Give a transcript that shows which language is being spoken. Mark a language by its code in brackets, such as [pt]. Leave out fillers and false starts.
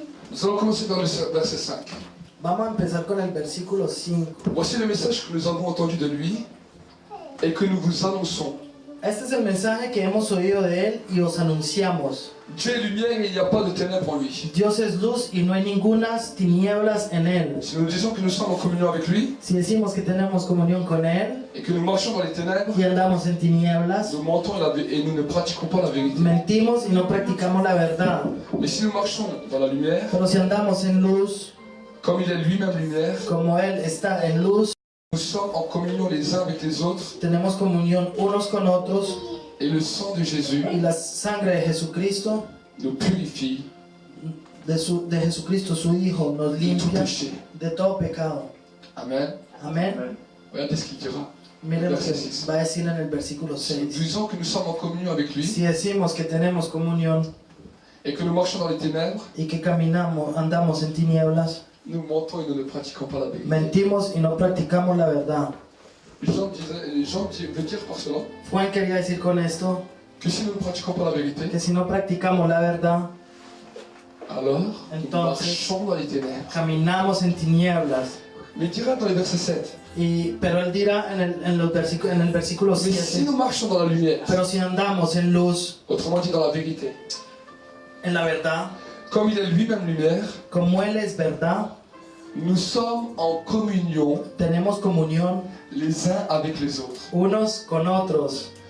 [fr] Nous allons commencer dans le verset 5. [es] Vamos a empezar con el versículo 5. [fr] Voici le message que nous avons entendu de lui et que nous vous annonçons. [es] Este es el mensaje que hemos oído de él y os anunciamos. [fr] Dieu est lumière et il n'y a pas de ténèbres en lui. [es] Dios es luz y no hay ningunas tinieblas en él. [fr] Si nous disons que nous sommes en communion avec lui [es] Si decimos que tenemos comunión con él [fr] et que nous marchons dans les ténèbres, [es] y andamos en tinieblas, [fr] nous mentons et nous ne pratiquons pas la vérité. [es] mentimos y no practicamos la verdad. [fr] Mais si nous marchons dans la lumière, [es] Pero si andamos en luz, [fr] comme il est lui-même lumière, [es] como él está en luz, [fr] nous sommes en communion les uns avec les autres [es] tenemos comunión unos con otros [fr] et le sang de Jésus [es] y la sangre de Jesucristo, [fr] nous purifie [es] de Jesucristo su Hijo, nos [fr] de tout [es] limpia [fr] péché. [es] de todo pecado. [fr] Amen. [es] Amén. [fr] Regardez ce qu'il dira. [es] Miren lo que va a decir en el versículo [fr] Si nous [es] 6. [fr] disons que nous sommes en communion avec lui [es] Si decimos que tenemos comunión [fr] et que nous marchons dans les ténèbres, [es] y que caminamos, andamos en tinieblas, [fr] nous mentons et nous ne pratiquons pas la vérité. [es] mentimos y no practicamos la verdad. [fr] Jean veut dire par cela [es] Juan quería decir con esto [fr] que si nous ne pratiquons pas la vérité, [es] que si no practicamos la verdad, [fr] alors nous [es] Entonces, [fr] marchons dans les ténèbres. [es] caminamos en tinieblas. [fr] Mais il dira dans les versets 7, [es] Pero él dirá en el versículo [fr] mais si [es] 7, [fr] nous marchons dans la lumière, [es] pero si andamos en luz, [fr] autrement dit dans la vérité, [es] en la verdad, [fr] comme il est lui-même lumière, [es] como él es verdad, [fr] nous sommes en communion [es] tenemos comunión [fr] les uns avec les autres. [es] unos con otros.